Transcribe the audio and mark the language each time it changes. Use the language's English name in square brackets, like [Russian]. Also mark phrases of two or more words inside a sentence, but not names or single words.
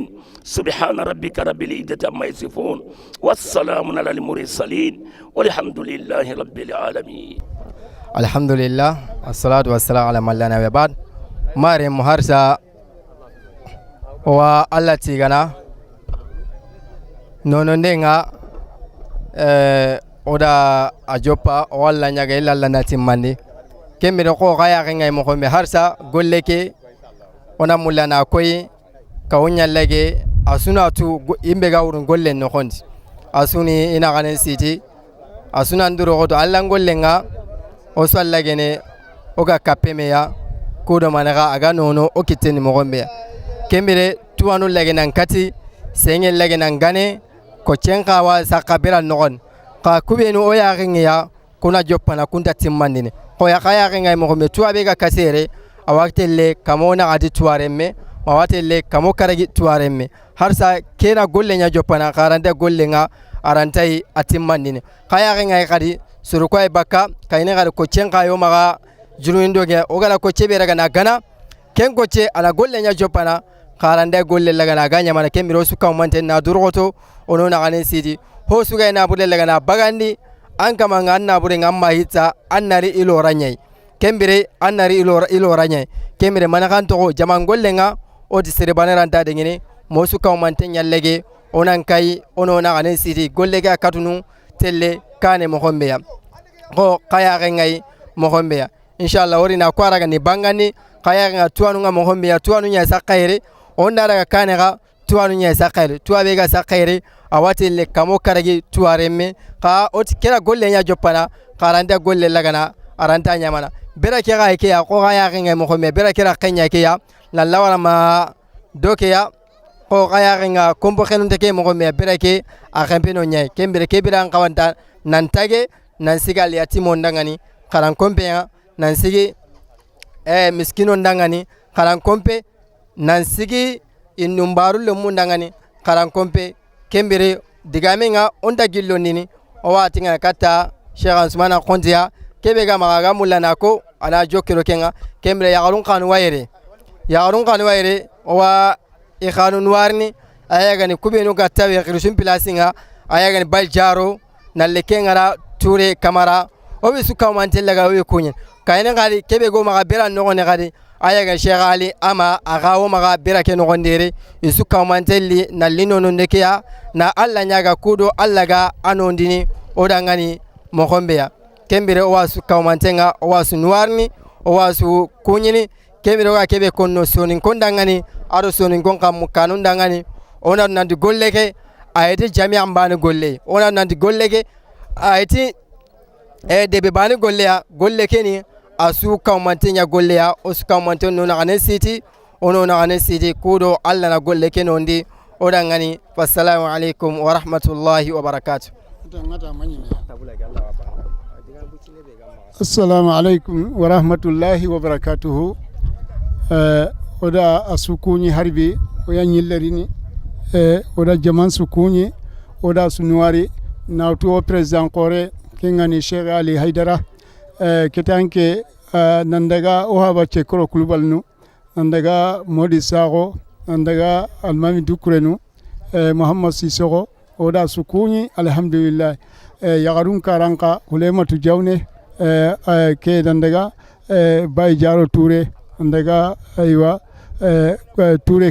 [Arabic] سبحان ربك رب العزة عما يصفون والسلام على المرسلين والحمد لله رب العالمين. الحمد لله والصلاة والسلام على من لا نبي بعد. [Soninke] mari mahrasa walla tigana nonondinga oda ajopa walla nyaga illa lanati mandi kembere ko gaya ngay mo be harsa golleke ona mulana koy kawnya lege asuna tu imbe gawrun gollen no khondi asuni ina ganen siti asuna nduro goto alla gollenga o sallagene o ga kapemeya kudo managa aga nono o kiteni mo gombe kembere tuwanu lege nan kati sengel lege nan gane ko cenka wa sakabira nogon ka kubenu o ya ginga kuna jopana kunta timmandine ko ya kaya ginga mo me tuabe ga kasere awaktelle kamona adi tuaremme mawatelle kamo karagi tuaremme harsa kena golle nya jopana karande golle nga arantai atimmandine kaya ginga kadi suruko e bakka kayne gadi ko cenka yo maga juruindo ge o gala ko cebere ga na gana ken ko ce ala golle nya jopana karande golle laga na ganya mana kemiro su kam manten na durgoto ono na ganen sidi ho su ga na bude laga na bagandi an kama nganna bude ngamma hitsa annari ilo ranyai kembire annari ilo ranyai kembire mana kan to jaman golle nga o di sere banaran ta dengene mo su kam manten yallege onan kai ono na ganen sidi golle ga katunu telle kane mo hombe ya ko kaya ga ngai mo hombe ya inshallah ori na kwara ga ni bangani kaya ga tuanu nga mo hombe ya tuanu nya sakaire on daga kanega tuanu nya sakere tuabe ga sakere awati le kamo karagi tuaremme ka ot kera golle nya jopana karanda golle lagana aranta nya mana bera kera ke ya ko ga ya ngai mo me bera kera kenya ke ya la lawala ma doke ya ko ga ya nga kombo khenu te ke mo me bera ke a kempeno nya kembere ke bira an kawanta nan tage nan sigal ya timo ndangani karan kompe ya nan sigi miskino ndangani karan kompe nan sigi innumbaru le mundangani karan kompe kembere digamenga onda gillo nini o wati ngana kata Sheikh Usmana Khondia kebe ga magaga mulana ko ana jokero kenga kembere ya galun kan wayere yagarun kanu wayre wa ikhanun warni ayagani kubenu gattawe khirusun pilasinga ayagani baljaro nalle kengara ture kamara obe suka mantella ga we kunyen kayne gadi kebe go maga bera no ne gadi ayaga Sheikh Ali ama agawo maga bera ke no gondere isuka mantelli nalle nono nekeya na alla nyaga kudo alla ga anondini odangani mokhombeya kembere o wasu kawmantenga o wasu nuwarni o wasu kunyini kembere wa kebe konno sonin kondangani aro sonin kon kam kanun dangani ona nandi golleke ayati jami'an bani golle ona nandi golleke ayati debe bani golleya golleke ni asu kawmantenya golleya o su kawmanten no na siti ono na siti kudo alla na golleke nondi odangani [Arabic] والسلام عليكم ورحمة الله وبركاته. السلام عليكم ورحمة الله وبركاته. [Soninke] Oda asukuni harbi oya nyillerini oda jaman sukuni oda sunuari nautu president kore kengani Sheikh Ali Haidara ketanke nandaga ohaba chekoro kulubalnu nandaga Modi Sago nandaga Almami Dukurenu Muhammad Sisoko oda sukuni alhamdulillah yagarun karanka hulematu jawne ke nandaga Bay Jaro Touré nandaga aywa Touré